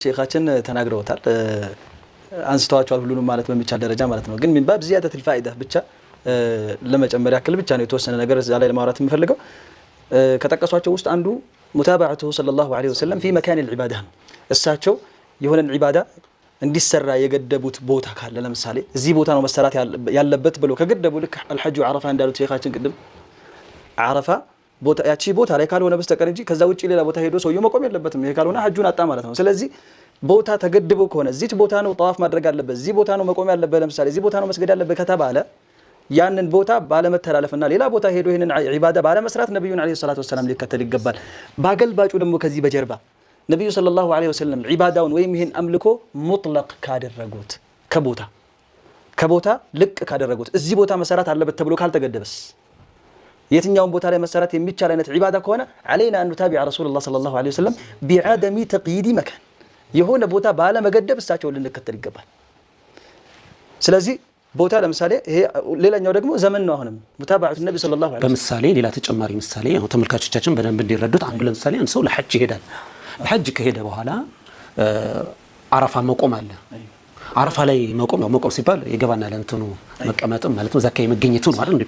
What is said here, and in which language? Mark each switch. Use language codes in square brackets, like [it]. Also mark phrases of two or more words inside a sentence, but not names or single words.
[am] ሼኻችን ተናግረውታል አንስተዋቸዋል ሁሉንም ማለት በሚቻል ደረጃ ማለት ነው። ግን [ar] من باب زيادة الفائدة [am] ብቻ ለመጨመር ያክል ብቻ ነው የተወሰነ ነገር እዛ ላይ ለማውራት የምፈልገው። ከተቀሷቸው ውስጥ አንዱ [ar] متابعته صلى الله عليه وسلم في مكان العبادة [am] ነው። እሳቸው የሆነን ዒባዳ እንዲሰራ የገደቡት ቦታ ካለ ለምሳሌ እዚህ ቦታ ነው መሰራት ያለበት ብሎ ከገደቡ ልክ [ar] الحج عرفه [am] እንዳሉት ሼኻችን ቅድም عرفه ቦታ ያቺ ቦታ ላይ ካልሆነ በስተቀር እንጂ ከዛ ውጪ ሌላ ቦታ ሄዶ ሰውየው መቆም የለበትም። ይሄ ካልሆነ ሐጁን አጣ ማለት ነው። ስለዚህ ቦታ ተገድቦ ከሆነ እዚህ ቦታ ነው ጧፍ ማድረግ ያለበት፣ እዚህ ቦታ ነው መቆም ያለበት፣ ለምሳሌ እዚህ ቦታ ነው መስገድ ያለበት ከተባለ ያንን ቦታ ባለመተላለፍና ሌላ ቦታ ሄዶ ይሄንን ዒባዳ ባለመስራት ነብዩን [ar] عليه الصلاة والسلام [am] ሊከተል ይገባል። ባገልባጩ ደግሞ ከዚህ በጀርባ ነብዩ [ar] صلى الله عليه وسلم [am] ዒባዳውን ወይም ይሄን አምልኮ ሙጥለቅ ካደረጉት ከቦታ ልቅ ካደረጉት እዚህ ቦታ መሰራት አለበት ተብሎ ካልተገደበስ የትኛውን ቦታ ላይ መሰራት የሚቻል አይነት ዒባዳ ከሆነ [ar] علينا ان نتابع رسول الله صلى الله عليه وسلم بعدم تقييد مكان [am] የሆነ ቦታ ባለ መገደብ እሳቸውን ልንከተል ይገባል። ስለዚህ ቦታ ለምሳሌ ይሄ ሌላኛው ደግሞ ዘመን ነው። አሁንም ሙታባዓቱ ነብዩ [ar] صلى الله عليه وسلم [am] በምሳሌ ሌላ ተጨማሪ ምሳሌ ያው ተመልካቾቻችን በደንብ እንዲረዱት አንዱ ለምሳሌ አንድ ሰው ለሐጅ ይሄዳል። ለሐጅ ከሄደ በኋላ አረፋ መቆም አለ። አረፋ ላይ መቆም ሲባል የገባና ለእንትኑ መቀመጥም ማለት ነው ዘካይ መገኘቱ ነው አይደል?